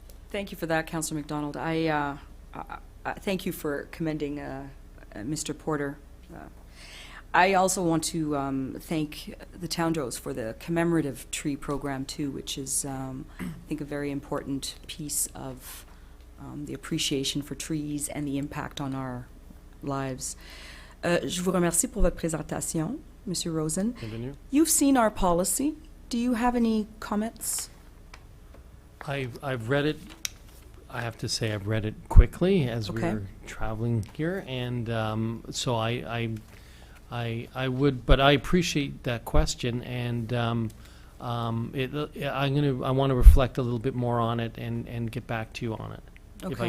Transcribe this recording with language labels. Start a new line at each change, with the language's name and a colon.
English: Thank you for that, Councillor McDonald. I thank you for commending Mr. Porter. I also want to thank the Towndrows for the commemorative tree program too, which is, I think, a very important piece of the appreciation for trees and the impact on our lives.
French: Je vous remercie pour votre présentation, Monsieur Rosen. Bienvenue.
English: You've seen our policy. Do you have any comments? I've read it. I have to say I've read it quickly as we Okay. were traveling here, and so I would, but I appreciate that question, and I want to reflect a little bit more on it and get back to you on it if I